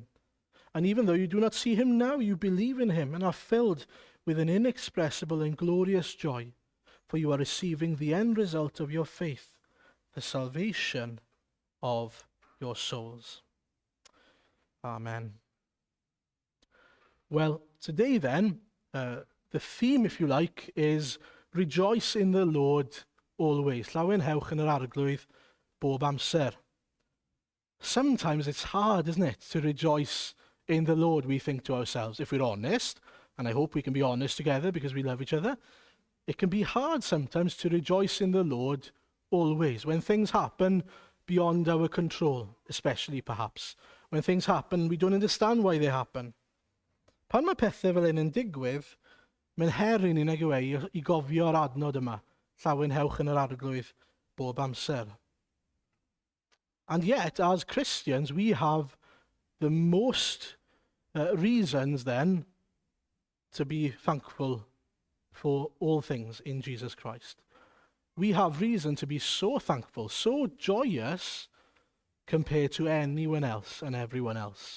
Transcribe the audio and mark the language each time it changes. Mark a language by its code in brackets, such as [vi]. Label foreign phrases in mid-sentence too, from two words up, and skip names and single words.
[en] And even though you do not see him now, you believe in him and are filled with an inexpressible and glorious joy, for you are receiving the end result of your faith, the salvation of your souls. Amen. Well, today then, the theme, if you like, is rejoice in the Lord always. [cy] Llawenhewch yn yr arglwydd bob amser. [en] Sometimes it's hard, isn't it, to rejoice in the Lord, we think to ourselves. If we're honest, and I hope we can be honest together because we love each other, it can be hard sometimes to rejoice in the Lord always. When things happen beyond our control, especially perhaps. When things happen, we don't understand why they happen. [cy] Pan mae pethau fel hyn yn digwydd, mae'n her i ni nag yw i gofio'r adnod yma, llawenhewch yn yr arglwydd bob amser. [en] And yet, as Christians, we have the most reasons then to be thankful for all things in Jesus Christ. We have reason to be so thankful, so joyous compared to anyone else and everyone else.